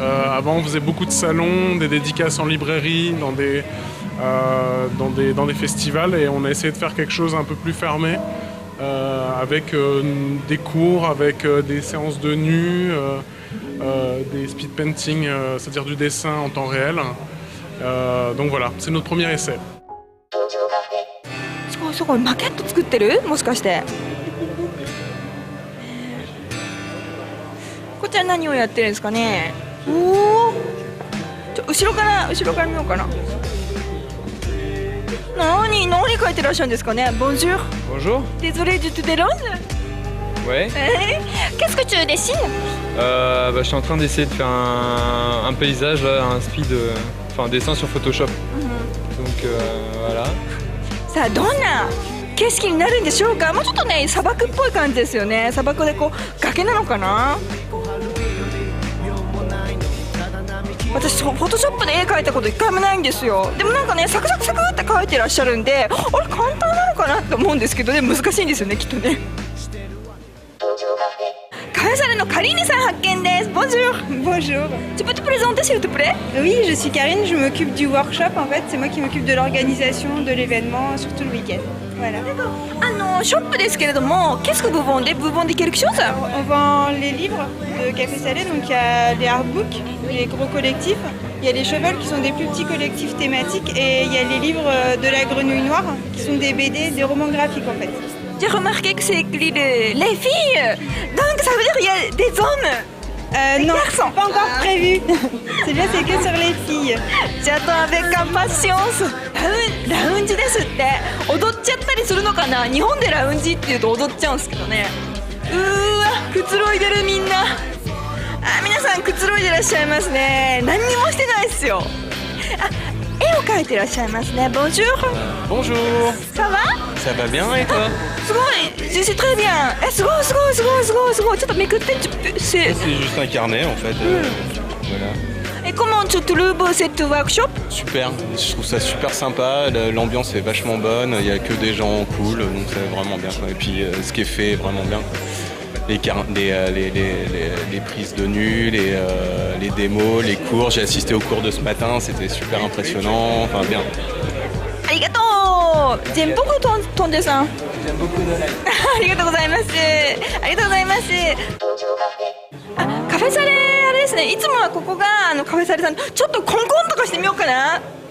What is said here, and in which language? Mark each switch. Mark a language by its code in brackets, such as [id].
[fr] Avant on faisait beaucoup de salons, des dédicaces en librairie, dans des festivals, et on a essayé de faire quelque chose un peu plus fermé avec des cours, avec des séances de nu, des speed painting, c'est-à-dire du dessin en temps réel. Donc voilà, c'est notre premier essai. [ja] すごいマケット作ってる？もしかしてこちら何をやってるんですかね？おお、後ろから見ようかな。何書いてらっしゃるんですかね？ [fr] Bonjour. Bonjour. Désolé de te déranger. Ouais. Qu'est-ce que tu dessines? Je suis en train d'essayer de faire un paysage, là, un dessin sur Photoshop. Donc voilà. [ja] さあどんな景色になるんでしょうか？もうちょっとね、砂漠っぽい感じですよね。砂漠でこう崖なのかな。私フォトショップで絵描いたこと一回もないんですよ。でもなんかね、サクサクサクって描いてらっしゃるんで、あれ簡単なのかなって思うんですけどね、難しいんですよね、きっとね。カフェサレのカリーネさん発見です。ボン [fr] Bonjour. Bonjour. Tu peux te présenter s'il te plaît? Oui, je suis Karine, je m'occupe du workshop en fait. C'est moi qui m'occupe de l'organisation de l'événement, surtout le week-end. Voilà. D'accord. Shop [ja] ですけれども、 [fr] qu'est-ce que vous vendez? Vous vendez quelque chose? On vend les livres de Café Salé, donc il y a les artbooks, les gros collectifs. Il y a les Chevals qui sont des plus petits collectifs thématiques et il y a les livres de la Grenouille Noire qui sont des BD, des romans graphiques en fait. J'ai remarqué que c'est écrit les filles, donc ça veut dire qu'il y a des hommes. Non, c'est pas encore prévu. C'est bien, c'est que sur les filles. J'attends avec impatience. [ja] ラウンジですって。踊っちゃったりするのかな。日本でラウンジって言うと踊っちゃうんですけどね。うーわ、くつろいでるみんな。皆さんくつろいでらっしゃいますね。何にもしてないですよ。絵を描いてらっしゃいますね。 [fr] Bonjour. Bonjour. Ça va? Ça va bien et toi? [ja] すごい、 [fr] je suis très bien. [ja] すごいすごいすごいすごいすごい。ちょっとめくって。 [fr] C'est juste un carnet en fait. Voilà. Et comment tu trouves cette workshop? Super, je trouve ça super sympa, l'ambiance est vachement bonne, il n'y a que des gens cool, donc c'est vraiment bien. Et puis ce qui est fait est vraiment bien. Les prises de nu, les démos, les cours, j'ai assisté au cours de ce matin, c'était super impressionnant, enfin bien. [ja] Arigato! [fr] J'aime beaucoup ton dessin. J'aime beaucoup nos lives. [ja] ありがとうございます。ありがとうございます。カフェサレあれですね。いつもはここがカフェサレさん。ちょっとコンコンとかしてみようかな。